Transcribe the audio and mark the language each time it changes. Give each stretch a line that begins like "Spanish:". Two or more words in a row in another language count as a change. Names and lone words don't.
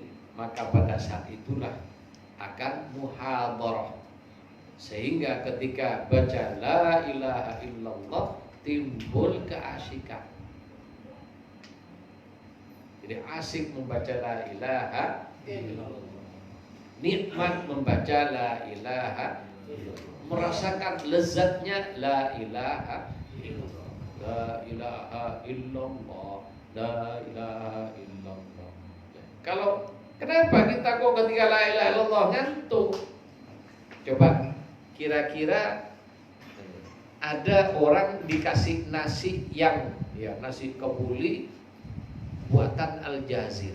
Indonesian: Maka pada saat itulah akan muhadharah, sehingga ketika baca
Arabic: لا إله إلا الله
Indonesian: timbul keasikan. Jadi asik membaca
Arabic: لا إله إلا الله,
Indonesian: nikmat membaca
Arabic: لا إله إلا الله,
Indonesian: merasakan lezatnya
Arabic: لا إله إلا الله لا إله إلا الله لا إله إلا الله.
Indonesian: Kalau kenapa kita kok ketika
Arabic: لا إله إلا الله
Indonesian: ngantuk? Coba kira-kira ada orang dikasih nasi yang nasi kebuli buatan Al Jazeera.